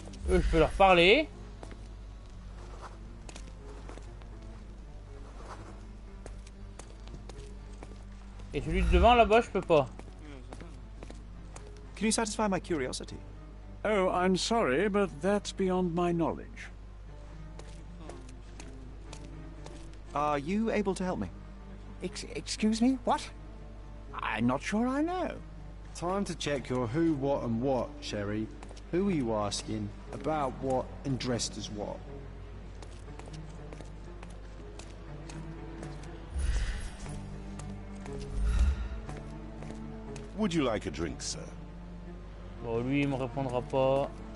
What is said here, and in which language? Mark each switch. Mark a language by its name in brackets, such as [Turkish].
[French] Eux, je peux leur parler. Et celui de devant là-bas, je peux pas. [English] Can you satisfy my curiosity? Oh, I'm sorry, but that's beyond my knowledge. Are you able to help me? Excuse me? What? I'm not sure I know. Time to check your who, what, and what, Sherry. Who are you asking? About what, and dressed as what? Would you like a drink, sir? [French] Bon, lui, il me répondra pas.